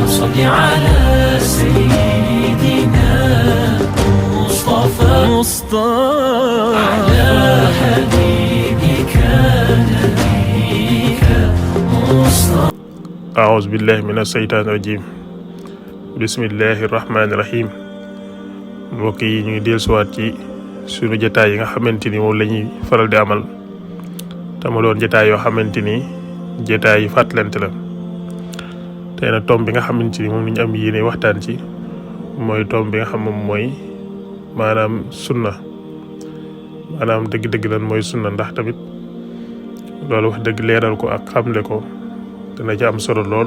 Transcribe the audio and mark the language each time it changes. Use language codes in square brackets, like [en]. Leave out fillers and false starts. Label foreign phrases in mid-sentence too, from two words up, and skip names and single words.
[ar] صل على سيدنا مصطفى على حبيبك نبيك مصطفى. أعوذ بالله من الشيطان الرجيم. بسم الله الرحمن الرحيم. [wo] mbokk yi ñu ngi dellusiwaat ci suñu jotaay yi nga xamante ni moom la ñuy faral di amal te mu doon jotaay yoo xamante ni jotaay yi fàttalante la. tey nag tomb bi nga xamante ni moom la ñu am yéene waxtaan ci mooy tomb bi nga xam moom mooy maanaam sunna, maanaam dëgg-dëgg lan mooy sunna, ndax tamit loolu wax dëgg leeral ko ak xamle ko dana ci am solo lool.